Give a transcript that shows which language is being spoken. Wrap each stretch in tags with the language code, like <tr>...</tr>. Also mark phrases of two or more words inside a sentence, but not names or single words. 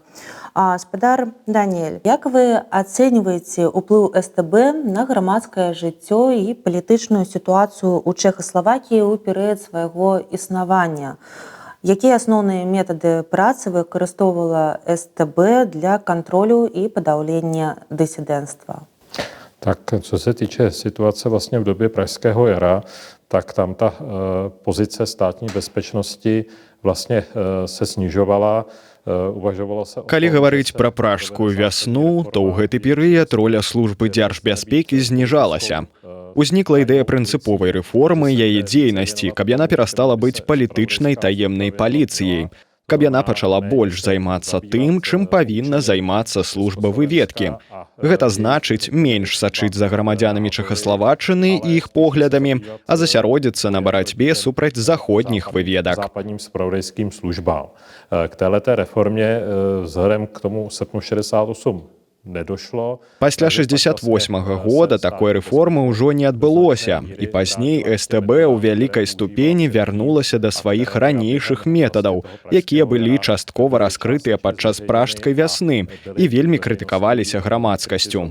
<be>Спадар Даніэль, як вы ацэньваеце ўплыў СТБ на грамадскае жыццё і палітычную сітуацыю ў Чэхаславакіі ў перыяд свайго існавання? Якія асноўныя метады працы выкарыстоўвала СТБ для</be> <ru>контролю и подавления диссидентства?</ru> <cs>Tak co se týče situace vlastně v době Pražského jara, tak tam ta pozice státní bezpečnosti vlastně se snižovala.</cs> <be>Калі гаварыць пра пражскую вясну, то ў гэты перыяд роля службы дзяржбяспекі зніжалася. Узнікла ідэя прынцыповай рэформы яе дзейнасці, каб яна перастала быць палітычнай таемнай паліцыяй, каб яна пачала больш займацца тым, чым павінна займацца служба выведкі. Гэта значыць менш сачыць за грамадзянамі Чэхаславаччыны і іх поглядамі, а засяродзіцца на барацьбе супраць заходніх выведак.</be> <cs>Západním zpravodajským službám. K této reformě vzhledem k tomu srpnu 68 nedošlo.</cs> <be>Пасля 68-го года такой рэформы ўжо не адбылося, і пазней СТБ ў вялікай ступені вярнулася да сваіх ранейшых метадаў, якія былі часткова раскрытыя падчас пражскай вясны і вельмі крытыкаваліся грамадскасцю.</be>